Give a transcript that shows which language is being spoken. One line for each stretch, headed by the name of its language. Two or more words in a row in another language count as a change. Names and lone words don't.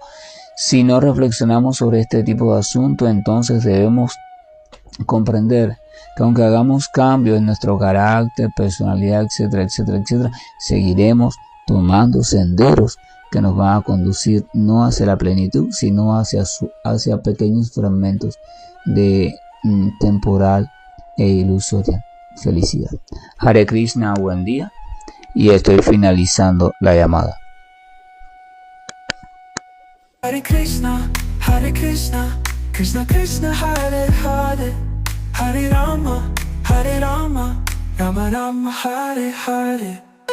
Spanish: Si no reflexionamos sobre este tipo de asuntos, entonces debemos comprender que aunque hagamos cambios en nuestro carácter, personalidad, etcétera, etcétera, etcétera, seguiremos tomando senderos que nos van a conducir no hacia la plenitud, sino hacia pequeños fragmentos de temporal e ilusoria felicidad.
Sanskrit: Hare Krishna,
Spanish: buen día, y estoy finalizando la llamada.
Sanskrit: Hare Krishna, Krishna Krishna, Hare Hare, Hare Rama, Rama Rama, Hare Hare.